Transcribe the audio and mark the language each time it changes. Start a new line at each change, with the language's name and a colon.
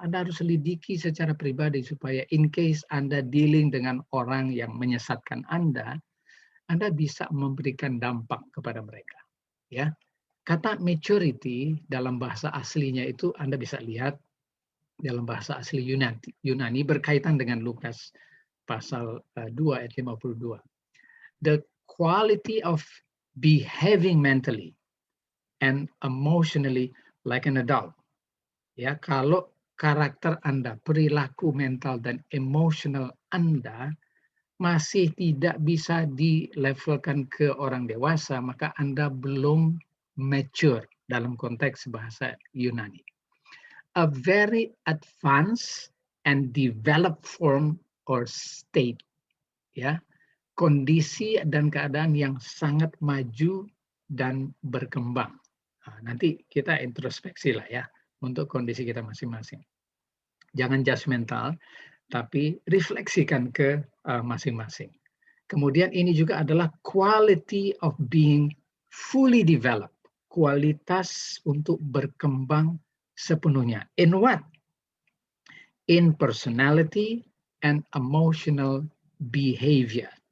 Indonesian: Anda harus selidiki secara pribadi supaya in case Anda dealing dengan orang yang menyesatkan Anda Anda bisa memberikan dampak kepada mereka. Ya, kata maturity dalam bahasa aslinya itu Anda bisa lihat dalam bahasa asli Yunani berkaitan dengan Lukas pasal 2 ayat 52.
English: The quality of behaving mentally and emotionally like an adult.
Indonesian: Ya, kalau karakter Anda, perilaku mental dan emosional Anda masih tidak bisa dilevelkan ke orang dewasa, maka Anda belum mature dalam konteks bahasa Yunani.
English: A very advanced and developed form or state,
Indonesian: ya, kondisi dan keadaan yang sangat maju dan berkembang. Nah, nanti kita introspeksi lah ya untuk kondisi kita masing-masing. Jangan judgmental, tapi refleksikan ke masing-masing. Kemudian ini juga adalah
English: quality of being fully developed,
Indonesian: kualitas untuk berkembang sepenuhnya.
English: In what? In personality and emotional behavior.